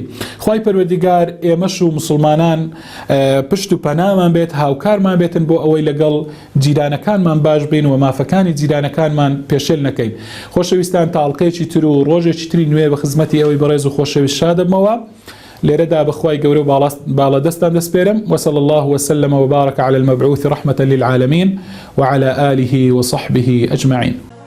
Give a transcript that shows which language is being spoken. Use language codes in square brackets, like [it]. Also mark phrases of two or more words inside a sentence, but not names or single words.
[ckb] خوای پەروەردگار ئێمەش و مسلمانان پشت و پەنامان بێت، هاوکارمان بێتن بۆ ئەوەی لەگەڵ جیرانەکانمان باش بین و مافەکانی جیرانەکانمان پێشێل نەکەین. خۆشەویستان، تاڵقەیەکی تر و ڕۆژێکی تری نوێ بە خزمەتی ئەوەی بەڕێز و خۆشەویست شادەبمەوە. لێرەدا بەخوای گەورە و باڵە دەستان دەسپێرم. [ar] وصلى الله وسلم وبارك على المبعوث رحمة للعالمين وعلى آله وصحبه أجمعين.